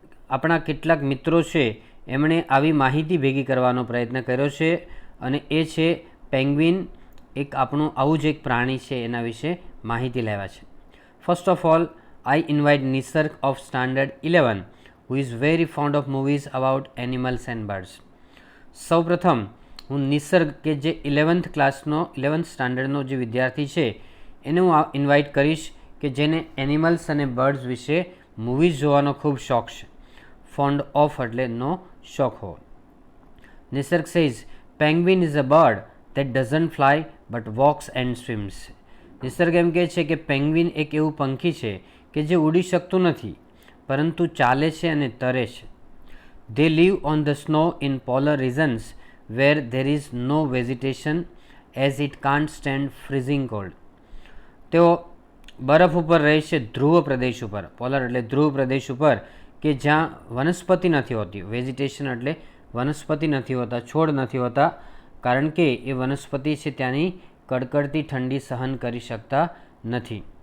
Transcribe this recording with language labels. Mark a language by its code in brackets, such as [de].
[gu] આપણા કેટલાક મિત્રો છે, એમણે આવી માહિતી ભેગી કરવાનો પ્રયત્ન કર્યો છે, અને એ છે પેંગ્વિન, એક આપણું આવું જ એક પ્રાણી છે, એના વિશે માહિતી લેવા છે. [en] First of all, I invite Nisarg of standard 11 who is very fond of movies about animals and birds. [gu] સૌપ્રથમ હું નિસર્ગ કે જે 11th સ્ટાન્ડર્ડનો જે વિદ્યાર્થી છે એને હું ઇન્વાઇટ કરીશ કે જેને એનિમલ્સ અને બર્ડ્સ વિશે મૂવીઝ જોવાનો ખૂબ શોખ છે. ફોન્ડ ઓફ એટલે નો શોખ હોવો. [en] Nisarg says, penguin is a bird that doesn't fly but walks and swims. [gu] નિસર્ગ એમ કહે છે કે પેંગ્વિન એક એવું પંખી છે કે જે ઉડી શકતું નથી, પરંતુ ચાલે છે અને તરે છે. [en] They live on the snow in polar regions where there is no vegetation as it can't stand freezing cold. [gu] તેઓ બરફ ઉપર રહે છે, ધ્રુવ પ્રદેશ ઉપર. પોલર એટલે ધ્રુવ પ્રદેશ ઉપર, કે જ્યાં વનસ્પતિ નથી હોતી. વેજીટેશન એટલે વનસ્પતિ નથી હોતા, છોડ નથી હોતા, કારણ કે એ વનસ્પતિ છે ત્યાંની કડકડતી ઠંડી સહન કરી શકતા નથી.